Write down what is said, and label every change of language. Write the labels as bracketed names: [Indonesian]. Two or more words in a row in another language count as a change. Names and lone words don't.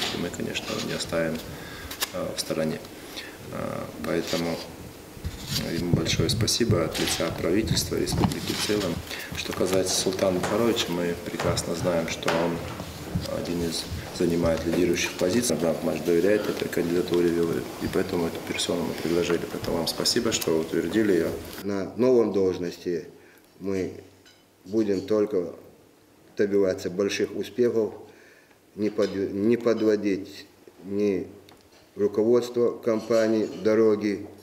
[Russian] И мы, конечно, не оставим в стороне. Поэтому ему большое спасибо от лица правительства, республики в целом. Что касается Султана Бухаровича, мы прекрасно знаем, что он один из занимает лидирующих позиций. Рамзан Кадыров доверяет этой кандидатуре, и поэтому эту персону мы предложили. Поэтому вам спасибо, что утвердили ее. На новом должности мы будем только добиваться больших успехов, не подводить ни руководство компании «Дороги».